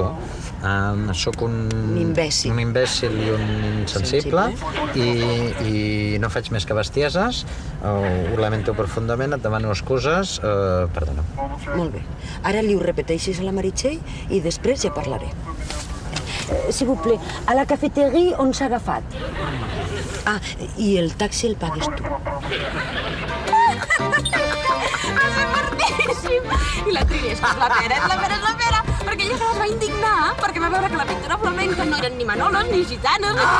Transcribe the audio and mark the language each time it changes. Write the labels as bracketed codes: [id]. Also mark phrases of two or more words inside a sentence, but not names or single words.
[ca] Sóc un imbècil. Un imbècil i un insensible i no faig més que bestieses. Ho lamento profundament, et demano excuses. Perdona. Molt bé. Ara li ho repeteixis a la Meritxell i després ja parlaré. [fr] S'il vous plaît, [ca] a la cafeteria on s'ha agafat. Ah, i el taxi el pagues tu. José Martí! boníssim. I la Trini, és la pera, perquè ella es va indignar perquè va veure que la pintura flamenca no eren ni manolos ni gitanos.